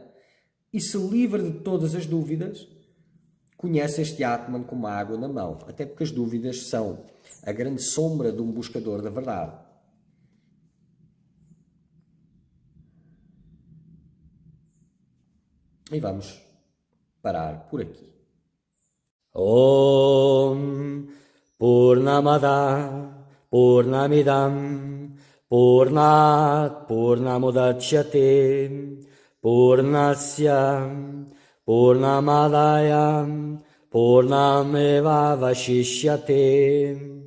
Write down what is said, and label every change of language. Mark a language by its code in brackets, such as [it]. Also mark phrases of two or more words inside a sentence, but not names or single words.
[pt] E se livra de todas as dúvidas, conhece este Atman como a água na mão. Até porque as dúvidas são a grande sombra de um buscador da verdade. E vamos parar por aqui. [sa] ॐ पूर्णमद पूर्णमिदम् पूर्णात् पूर्णमुदच्यते पूर्णस्य पूर्णमादाय पूर्णमेव वशिष्यते.